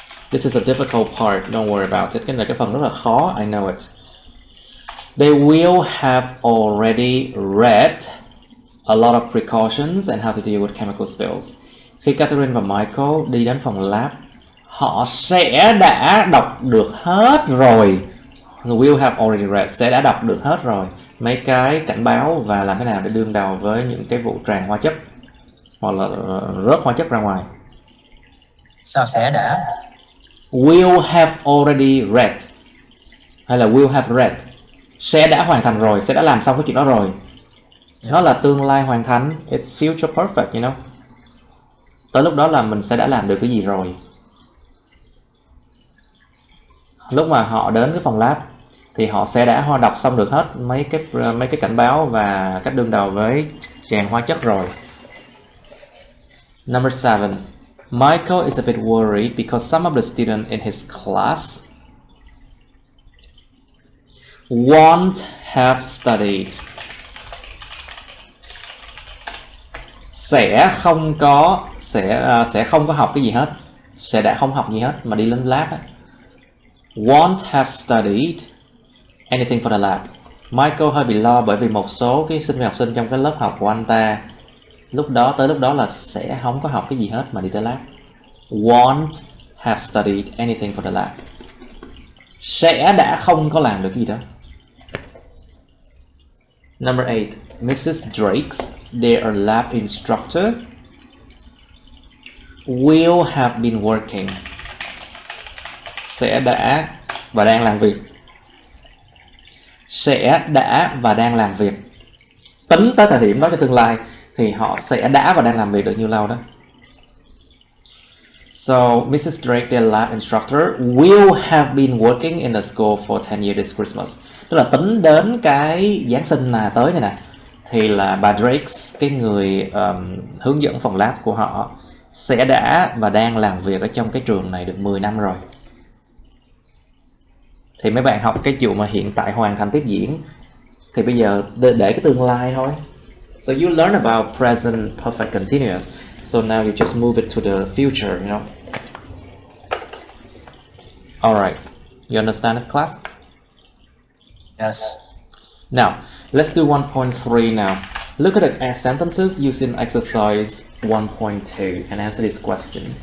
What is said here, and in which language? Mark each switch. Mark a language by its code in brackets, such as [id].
[en] This is a difficult part, don't worry about it. [vi] Cái này cái phần rất là khó, [en] I know it. They will have already read a lot of precautions and how to deal with chemical spills. [vi] Khi Catherine và Michael đi đến phòng lab, họ sẽ đã đọc được hết rồi. [en] Will have already read, [vi] sẽ đã đọc được hết rồi mấy cái cảnh báo và làm thế nào để đương đầu với những cái vụ tràn hóa chất hoặc là rớt hóa chất ra ngoài. Sao sẽ đã? [en] Will have already read [vi] hay là [en] will have read, [vi] sẽ đã hoàn thành rồi, sẽ đã làm xong cái chuyện đó rồi. Nó là tương lai hoàn thành, [en] it's future perfect, you know. [vi] Tới lúc đó là mình sẽ đã làm được cái gì rồi. Lúc mà họ đến cái phòng lab thì họ sẽ đã đọc xong được hết mấy cái cảnh báo và cách đương đầu với tràn hóa chất rồi. [en] Number 7, Michael is a bit worried because some of the students in his class won't have studied. [vi] Sẽ không có học cái gì hết, sẽ đã không học gì hết mà đi lên lab á. [en] Won't have studied anything for the lab. [vi] Michael hơi bị lo bởi vì một số cái học sinh trong cái lớp học của anh ta tới lúc đó là sẽ không có học cái gì hết mà đi tới lab. [en] Won't have studied anything for the lab. [vi] Sẽ đã không có làm được cái gì đó. [en] Number 8, Mrs. Drake's, their lab instructor, will have been working. [vi] Sẽ đã và đang làm việc. Sẽ đã và đang làm việc. Tính tới thời điểm đó cho tương lai thì họ sẽ đã và đang làm việc được nhiêu lâu đó. [en] So, Mrs. Drake, their lab instructor, will have been working in the school for 10 years this Christmas. [vi] Tức là tính đến cái Giáng sinh là tới này nè, thì là bà Drake, cái người hướng dẫn phòng lab của họ, sẽ đã và đang làm việc ở trong cái trường này được 10 năm rồi. Thì mấy bạn học cái vụ mà hiện tại hoàn thành tiếp diễn thì bây giờ để cái tương lai thôi. [en] So you learn about present perfect continuous. So now you just move it to the future, you know. Alright, you understand it, class? Yes. Now, let's do 1.3 now. Look at the sentences using exercise 1.2 and answer this question.